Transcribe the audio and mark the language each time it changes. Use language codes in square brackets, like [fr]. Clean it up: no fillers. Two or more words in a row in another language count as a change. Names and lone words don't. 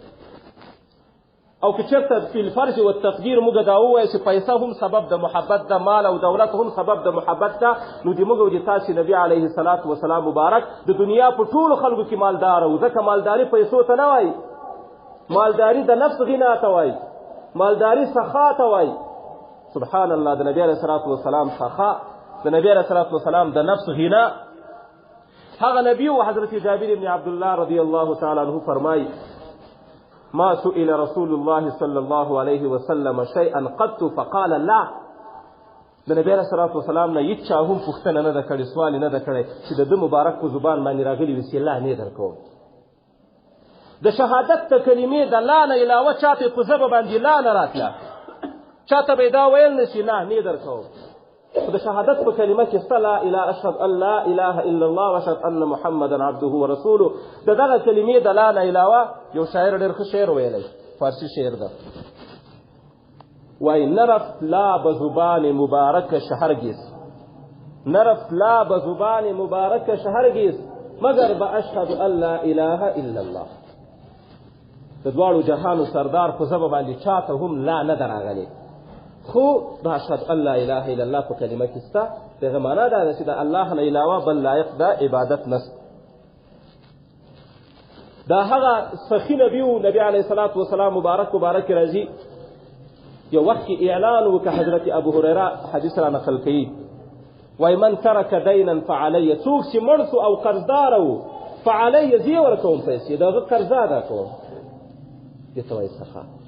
[ps] او که چېرته [ar] فی الفرض و التقدیر [ps] موږ دا ووایو چې پیسه هم سبب د محبت ده، مال او دولت هم سبب د محبت ده، نو د موږ او د تاسې نبي [ar] علیه الصلاة والسلام [ps] مبارک د دنیا په ټولو خلکو کې مالدار و، ځکه مالداري پیسو ته نه وایي، مالداري د نفس غنا ته وایي، مالداري سخا ته وایي. [ar] سبحان الله، [ps] د نبی [ar] علیه الصلاة والسلام [ps] سخا، د نبی [ar] علیه الصلاة والسلام [ps] د نفس غنا. هغه نبی و حضرت جابر بن عبدالله [ar] رضی الله تعالی عنه [ps] فرمایي [ar] ما سئل رسول الله صلی الله علیه وسلم شیئا قط فقال لا. [ps] د نبی [ar] علیه الصلاة والسلام [ps] نه هیڅ چا هم پوښتنه نه ده کړې، سوال نه ده کړی چې د ده مبارک په زبان باندې راغلي وي چې لا نه درکوم. د شهادت د کلمې د لا نه علاوه چاته په ژبه باندې لا نه راتله، چاته به دا ویل نه شي نه در کوم. خو د شهادت په کلمه کې ستا [ar] لا اله اشهد ان لا اله الا الله واشهد ان محمدا عبده ورسوله، [ps] د دغه کلمې د لا نه علاوه یو شاعر ډېر ښه شعر ویلی، فارسي شعر ده، وایي [fa] نرفت لا به زبان مبارکش هرگز، نرفت لا به زبان مبارکش هرگز مگر به [ar] اشهد ان لا اله الا الله. [ps] د دواړو جهانو سردار په ژبه باندې چاته هم لا نه ده راغلې، خو د [ar] اشهد ان لا اله الا الله [ps] په کلمه کې سته، دغه معنا دا ده چې د الله نه علاوه بل لایق د عبادت نشته. دا هغه سخي نبی و، نبی [ar] علیه الصلاة والسلام [ps] مبارک راځي یو وخت کې اعلان وکړه حضرت ابو هریره حدیث را نقل کوي وایي [ar] من ترک دینا فعلی [ps] څوک چې مړ سو او قرضدار و فعلی زه یې ورکوم پیسې د هغه قرض ادا کوم دې ته وایي سخا